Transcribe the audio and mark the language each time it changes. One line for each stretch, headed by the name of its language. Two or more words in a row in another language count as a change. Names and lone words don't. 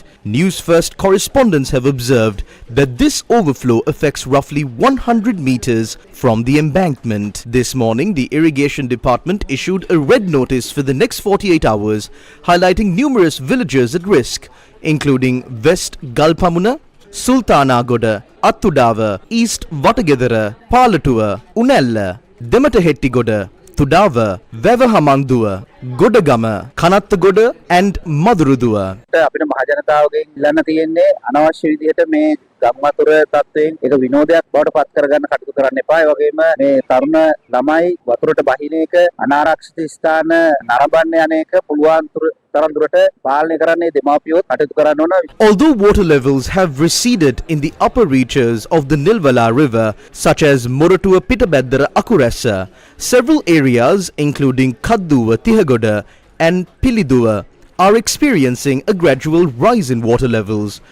English: Newsfirst correspondents have observed that this overflow affects roughly 100 meters from the embankment. This morning, the Irrigation Department issued a red notice for the next 48 hours, highlighting numerous villages at risk, including West Galpamuna, Sultanagoda, Attudava, East Watagedara, Palatuwa, Unella, Dematahettigoda, Tudava, Vevahamanduwa, Godagama, Kanattagoda and Maduruduwa.
Sinhala: අපිට මහජනතාවගෙන් ඉල්ලන්න තියෙන්නේ අනවශ්‍ය විදිහට මේ ගම්වතුර තත්වයෙන් ඒක විනෝදයක් බවට පත් කරගන්න කටයුතු කරන්න එපා. ඒ වගේම මේ තරුණ ළමයි වතුරට බහින එක අනාරක්ෂිත ස්ථාන නරඹන්න යන එක පුළුවන් තරම් දුරට පාලනය කරන්නේ දෙමාපියෝ කටයුතු කරන්න ඕන.
English: Although water levels have receded in the upper reaches of the Nilwala River, such as Moratua Pitabeddara Akuressa, several areas including Kadduwa Tihagoda and Piliduwa are experiencing a gradual rise in water levels.